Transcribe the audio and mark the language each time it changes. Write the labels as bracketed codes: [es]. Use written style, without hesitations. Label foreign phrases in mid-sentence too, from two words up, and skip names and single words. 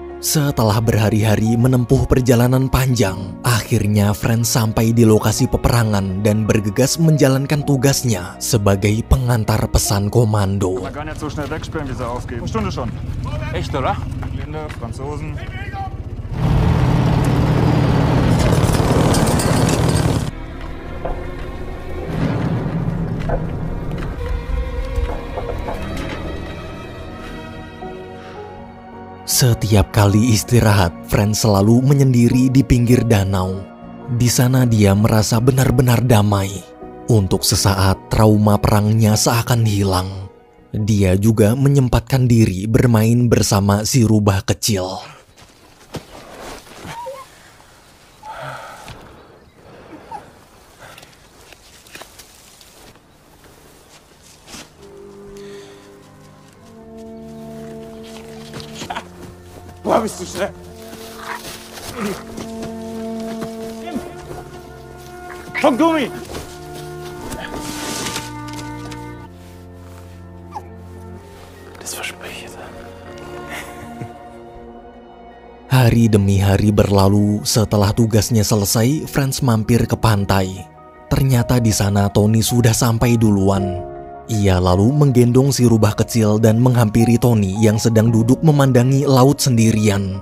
[id] Setelah berhari-hari menempuh perjalanan panjang, akhirnya Franz sampai di lokasi peperangan dan bergegas menjalankan tugasnya sebagai pengantar pesan komando. [de] Man kann jetzt so schnell wegspielen, wie sie aufgeben. Stunde schon. Echt, oder? Blinde, Franzosen. [id] Setiap kali istirahat, Franz selalu menyendiri di pinggir danau. Di sana dia merasa benar-benar damai. Untuk sesaat, trauma perangnya seakan hilang. Dia juga menyempatkan diri bermain bersama si rubah kecil. [de] Boah, bist du schnell. Komm, Gummi! Das verspreche ich. [id] Hari demi hari berlalu, setelah tugasnya selesai, Franz mampir ke pantai. Ternyata di sana Tony sudah sampai duluan. Ia lalu menggendong si rubah kecil dan menghampiri Tony yang sedang duduk memandangi laut sendirian.